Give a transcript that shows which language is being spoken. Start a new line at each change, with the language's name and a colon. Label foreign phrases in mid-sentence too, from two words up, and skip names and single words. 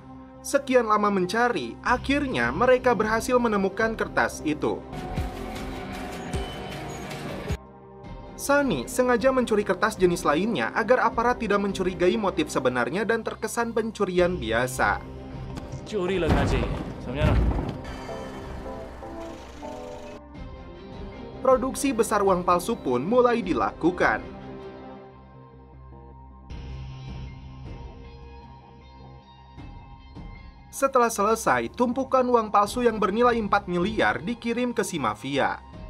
Indonesian: Sekian lama mencari, akhirnya mereka berhasil menemukan kertas itu. Sunny sengaja mencuri kertas jenis lainnya agar aparat tidak mencurigai motif sebenarnya dan terkesan pencurian biasa.
Hindi: चोरी लगना चाहिए, समझा ना?
Indonesian: Produksi besar uang palsu pun mulai dilakukan. Setelah selesai, tumpukan uang palsu yang bernilai 4 miliar dikirim ke si mafia.